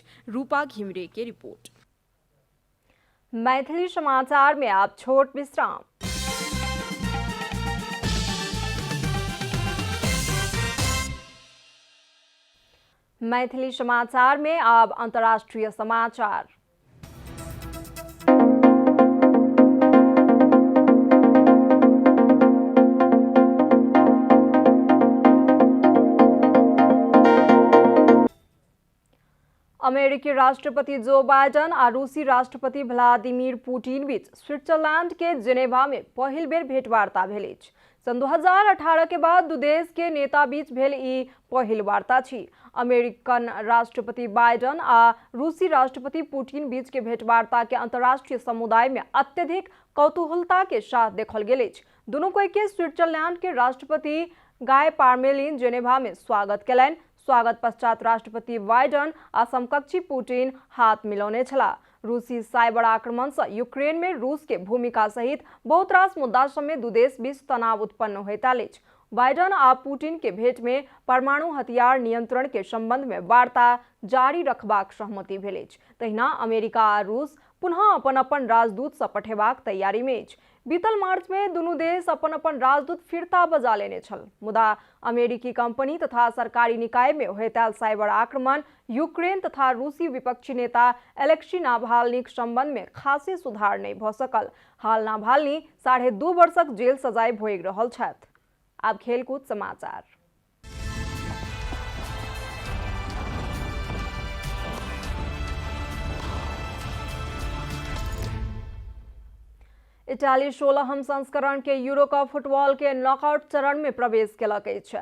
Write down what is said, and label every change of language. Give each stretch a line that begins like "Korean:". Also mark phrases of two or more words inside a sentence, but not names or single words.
Maithili: रूपा घिमिरे के रिपोर्ट। मैथिली समाचार में आप छोट विश्राम। मैथिली समाचार में अब अंतर्राष्ट्रीय समाचार। अमेरिकी राष्ट्रपति जो बाइडेन और रूसी राष्ट्रपति व्लादिमीर पुतिन बीच स्विट्जरलैंड के जेनेवा में पहिल बेर भेंटवार्ता भेल अछि। सन 2018 के बाद दू देश के नेता बीच भेल ई पहिल वार्ता छी। अमेरिकन राष्ट्रपति बाइडेन आ रूसी राष्ट्रपति पुतिन बीच के भेंटवार्ता के अंतर्राष्ट्रीय समुदाय में अत्यधिक कौतूहलता के साथ देखल गेल अछि। दुनू कोई के स्विट्जरलैंड के राष्ट्रपति गाय पार्मेलिन जेनेवा में स्वागत कयलनि। स्वागत पश्चात राष्ट्रपति बाइडेन आ समकक्षी पुतिन हाथ मिलौने छलाह। रूसी साइबर आक्रमण से यूक्रेन में रूस के भूमिका सहित बहुत रास मुद्दा समेत दू देश बीच तनाव उत्पन्न होइताले बाइडन आ पुतिन के भेंट में परमाणु हथियार नियंत्रण के संबंध में वार्ता जारी रखबाक सहमति भेल अछि। तहिना अमेरिका आ रूस पुनः अपन अपन राजदूत से पठेबाक तैयारी में अछि। बीतल मार्च में दुनू देश अपन अपन राजदूत फिरता बजा लेने छल, मुदा अमेरिकी कंपनी तथा सरकारी निकाय में होइताल साइबर आक्रमण यूक्रेन तथा रूसी विपक्षी नेता एलेक्सी नाभाल्नीक संबंध में खासी सुधार नहीं भ सकल। हाल नाभाल्नी 2.5 वर्षक जेल सजाय भोगि रहल छथि। अब खेलकूद समाचार। इटाली 16हम संस्करण के यूरो कप फुटबॉल के नॉकआउट चरण में प्रवेश केलक अछि।